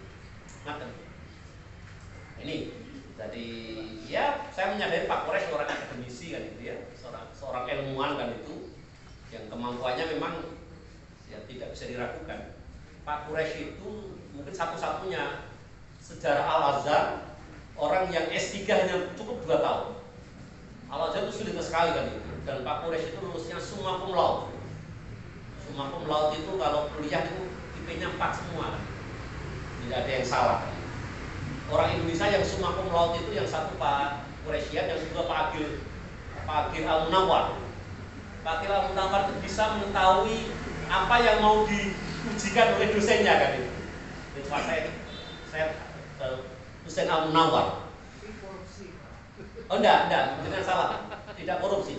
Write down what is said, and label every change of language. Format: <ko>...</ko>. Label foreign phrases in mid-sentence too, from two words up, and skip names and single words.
<id>Nah, ini jadi ya saya menyadari Pak Quraisy orang akademisi kan itu ya, seorang ilmuwan kan itu, yang kemampuannya memang ya tidak bisa diragukan. Pak Quraisy itu mungkin satu-satunya sejarah Al-Azhar orang yang S3 hanya cukup 2 tahun. Al-Azhar itu sulit sekali kan itu. Dan Pak Quraisy itu lulusnya</id> <la>summa cum laude. Summa cum laude</la> <id>itu kalau kuliah itu IP-nya 4 semua kan. Tidak ada yang salah. Orang Indonesia yang</id> <la>summa cum laude</la> <id>itu yang satu Pak Quraisyian, yang kedua Pak Agil Al-Munawwar. Pak Agil Al-Munawwar itu bisa mengetahui apa yang mau diujikan oleh dosennya kan itu. Itu Pak saya Husain Al-Munawwar. Oh enggak, jangan salah. Tidak korupsi.</id>